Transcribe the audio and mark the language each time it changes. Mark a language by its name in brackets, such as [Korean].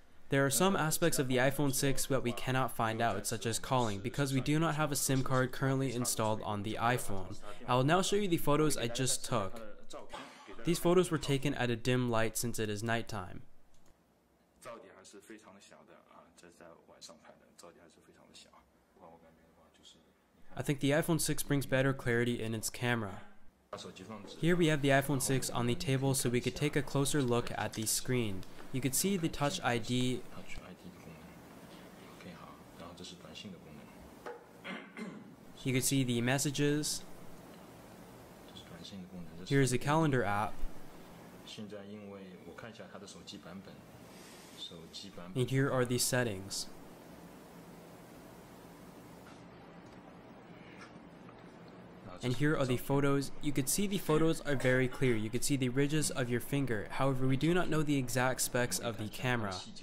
[English] There are some aspects of the iPhone 6 that we cannot find out, such as calling, because we do not have a SIM card currently installed on the iPhone. I will now show you the photos I just took. These photos were taken at a dim light since it is nighttime. [Chinese] 是非常的小的啊，这在晚上拍的，噪点还是非常的小。我感觉的话，就是你 [English] I think the iPhone 6 brings better clarity in its camera. [Chinese] 把手机放直。 [English] Here we have the iPhone 6 on the table so we could take a closer look at the screen. You could see the Touch ID. [Chinese] Touch ID 的功能。 OK 好，然后这是短信的功能。 [English] You could see the messages. [Chinese] 这是短信的功能。 [English] Here is the calendar app. [Chinese] 现在因为我看一下它的手机版本。手机版本。 [English] And here are the settings. And here are the photos. You could see the photos are very clear. You could see the ridges of your finger. However, we do not know the exact specs of the camera.